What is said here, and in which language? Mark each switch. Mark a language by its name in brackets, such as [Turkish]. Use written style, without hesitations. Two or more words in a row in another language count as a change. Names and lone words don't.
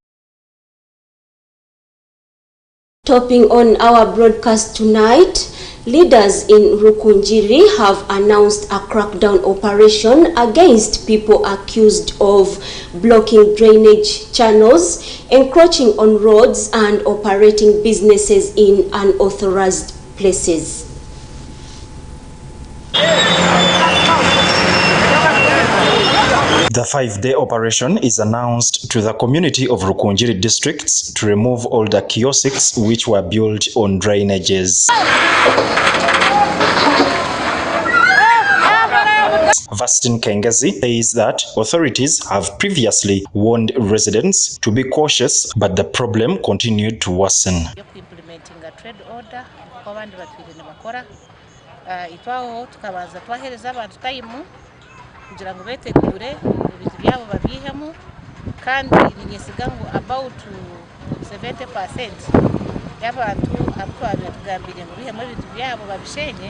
[English] Topping on our broadcast tonight, leaders in Rukunjiri have announced a crackdown operation against people accused of blocking drainage channels, encroaching on roads and operating businesses in unauthorized places. The 5-day operation is announced to the community of Rukunjiri districts to remove all the kiosks which were built on drainages. Vastin Kengezi says that authorities have previously warned residents to be cautious, but the problem continued to worsen. Implementing a trade order, [Nyankole] itwaho tukabanza twahereza abantu time kugira ngo betegure ibintu byabo babihemu kandi nigesiga ngo about 70% y'abantu abitwabigambire ngo bihemu ibintu byabo babishenye.